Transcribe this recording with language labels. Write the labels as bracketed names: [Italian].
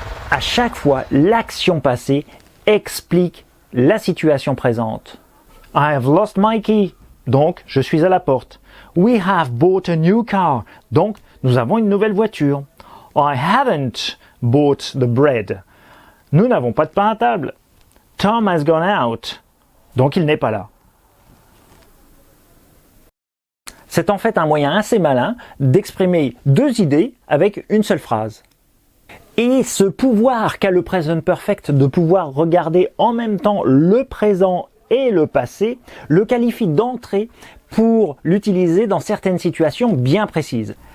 [French] À chaque fois, l'action passée explique la situation présente. [English] I have lost my key. [French] Donc, je suis à la porte. [English] We have bought a new car. [French] Donc, nous avons une nouvelle voiture. [English] I haven't bought the bread. [French] Nous n'avons pas de pain à table. [English] Tom has gone out. [French] Donc il n'est pas là. C'est en fait un moyen assez malin d'exprimer deux idées avec une seule phrase. Et ce pouvoir qu'a le present perfect de pouvoir regarder en même temps le présent et le passé le qualifie d'entrée pour l'utiliser dans certaines situations bien précises.